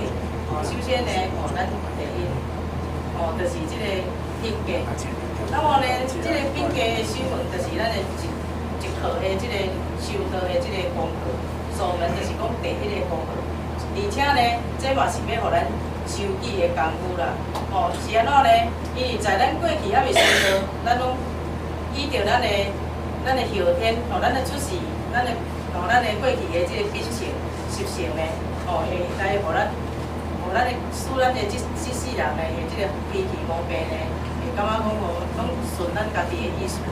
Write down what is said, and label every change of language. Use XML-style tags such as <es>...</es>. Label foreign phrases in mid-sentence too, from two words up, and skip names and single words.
<nan>首先呢，咱第一，就是这个品格。那么呢，这个品格的守门，就是咱的一课的这个修道的这个功课。守门就是讲第一个功课，而且呢，这嘛是要互咱修己的功夫啦，是安怎呢？因为在咱过去还未修道，咱拢依照咱的后天，咱的出世，咱的过去的这个品性、习性呢，会来互咱使咱的这世人的这个脾气毛病呢，会感觉讲拢顺咱家己的意思。</nan>